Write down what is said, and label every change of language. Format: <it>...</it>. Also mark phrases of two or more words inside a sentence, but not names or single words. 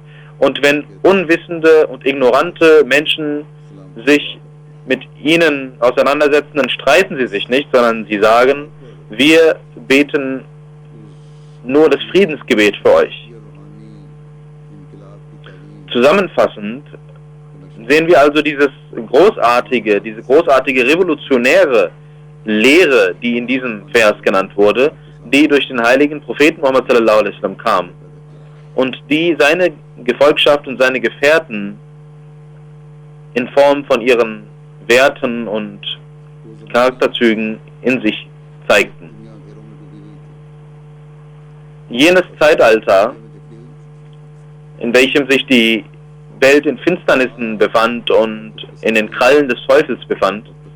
<de>Und wenn unwissende und ignorante Menschen sich mit ihnen auseinandersetzen, dann streiten sie sich nicht, sondern sie sagen: Wir beten nur das Friedensgebet für euch. Zusammenfassend sehen wir also diese großartige revolutionäre Lehre, die in diesem Vers genannt wurde, die durch den heiligen Propheten Muhammad</de> <ar>صلى الله عليه وسلم</ar> <de>kam und die seine Gefolgschaft und seine Gefährten in Form von ihren Werten und Charakterzügen in sich zeigten. Jenes Zeitalter, in welchem sich die Welt in Finsternissen befand und in den Krallen des Teufels befand,</de>